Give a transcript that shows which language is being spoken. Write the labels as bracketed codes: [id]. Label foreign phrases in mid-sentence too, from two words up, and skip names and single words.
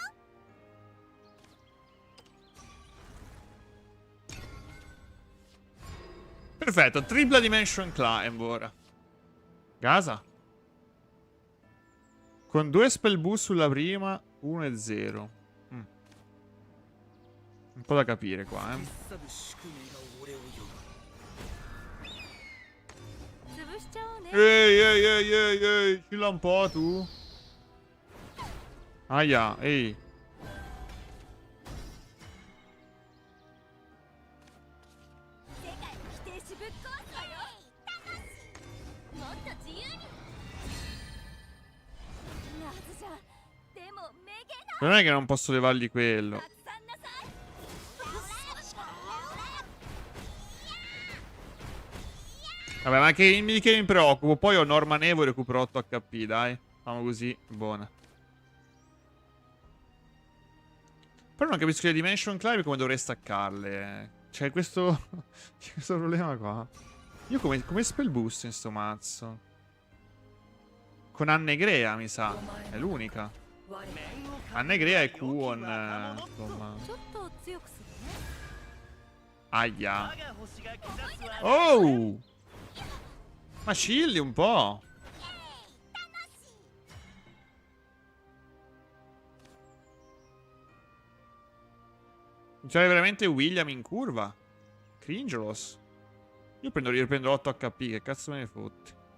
[it] Perfetto, tripla dimension climb ora. Casa. Con 2 [en] spell boost [it] sulla prima, 1 e 0. Un po' da capire qua, [ja] さぶ宿命が俺を呼ぶ潰しちゃおうね。 [it] Ehi, ehi, ehi, ehi, ehi. Chilla un po' tu. Aia, ehi. [ja] 世界を否定しぶっ壊すわよ。もっと自由に。なはずじゃ。でもめげな。 [it] Non è che non posso levargli quello. [ja] たくさんなさい。 [it] Vabbè, ma che mi preoccupo. Poi ho Norman Evo e recupero 8 HP, dai. Facciamo così, buona. Però non capisco le Dimension Climb come dovrei staccarle. Cioè, questo problema qua. Io come [en] spell boost [it] in sto mazzo? Con Annegrea, mi sa. È l'unica. Annegrea e Kuon, insomma. [ja] ちょっと強くするね。 [it] Aia. [ja] 我が星が下すは [it] Oh! Ma chilli un po'. C'è veramente William in curva. Cringelos. Io prendo 8 HP, che cazzo me ne fotti.